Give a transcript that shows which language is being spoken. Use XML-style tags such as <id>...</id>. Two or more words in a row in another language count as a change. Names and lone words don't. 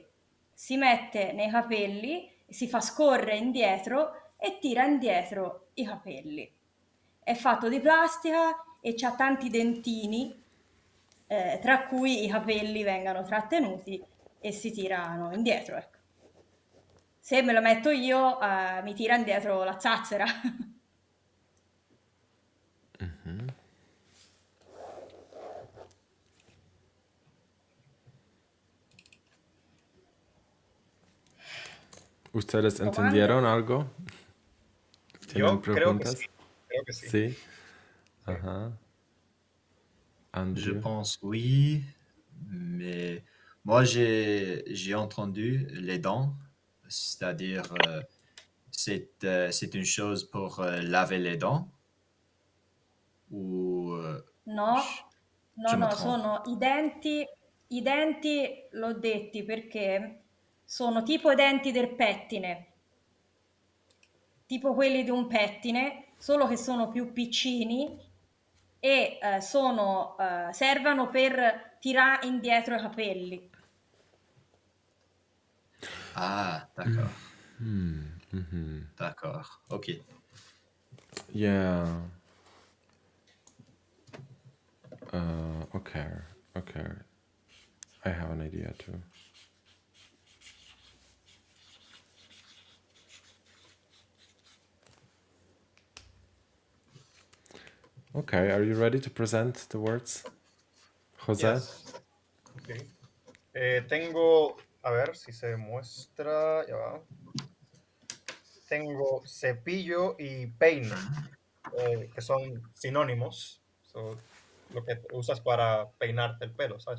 <it>Si mette nei capelli, si fa scorrere indietro e tira indietro i capelli. È fatto di plastica e c'ha tanti dentini, tra cui i capelli vengano trattenuti e si tirano indietro, ecco. Se me lo metto io, mi tira indietro la zazzera.</it> <es>¿Ustedes</es> <it>Domande?</it> <es>entendieron algo? ¿Tienen Yo creo que preguntas? sí. Creo que sí. Sí. Ajá.</es> <fr>Je Andrew? pense oui, mais moi j'ai entendu les dents, c'est-à-dire c'est une chose pour laver les dents ou je,</fr> <it>No,</it> <fr>je me</fr> <it>no,</it> <fr>trompe?</fr> <it>sono i denti l'ho detti perché sono tipo i denti del pettine, tipo quelli di un pettine, solo che sono più piccini e servono per tirare indietro i capelli.</it> <fr>Ah, d'accord. D'accord, ok.</fr> <en>Yeah. Okay. Okay. I have an idea too. Okay, are you ready to present the words? Jose? Yes. Ok.</en> <es>Tengo, a ver si se muestra, ya va. Tengo cepillo y peine, que son sinónimos. So, lo que usas para peinarte el pelo, ¿sabes?</es>